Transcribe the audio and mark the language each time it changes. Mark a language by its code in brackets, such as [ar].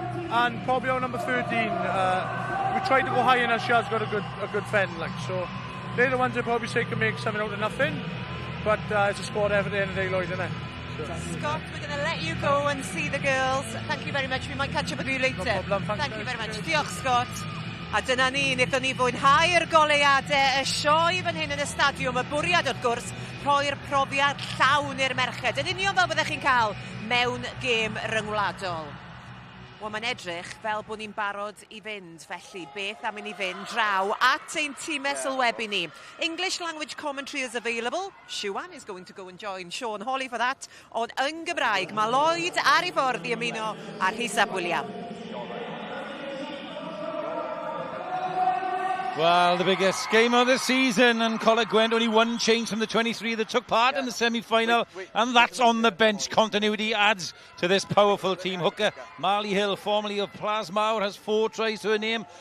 [en] And probably our number 13. We tried to go high in her, she has got a good fend, like, so they're the ones that probably say can make something out of nothing, but it's a sport every day in the day, Lloyd, isn't it? So. Scott, we're going to let you go and see the girls. Thank you very much. We might catch up with you later. No problem. Thank you very much. [cy] Diolch, Scott. A dyna ni, wnaethon ni fwynhau'r goleuadau y sioe fan hyn yn y stadiwm, y bwriad wrth gwrs, rhoi'r profiad llawn i'r merched. Yn union fel byddech chi'n cael mewn gêm ryngwladol. Wel, mae'n edrych fel bod ni'n barod i fynd, felly beth am i ni fynd draw at ein tîmau sylwebu ni. [en] English language commentary is available. Siwan is going to go and join Sean Hawley for that. [cy] Ond yn Gymraeg, mae Lloyd ar ei ffordd i ymuno ar Hisab William. [en] Well, the biggest game of the season, and Coleg Gwent only one change from the 23 that took part in the semi-final, and that's on the bench. Continuity adds to this powerful team. Hooker Marley Hill, formerly of Plasmawr, has 4 tries to her name.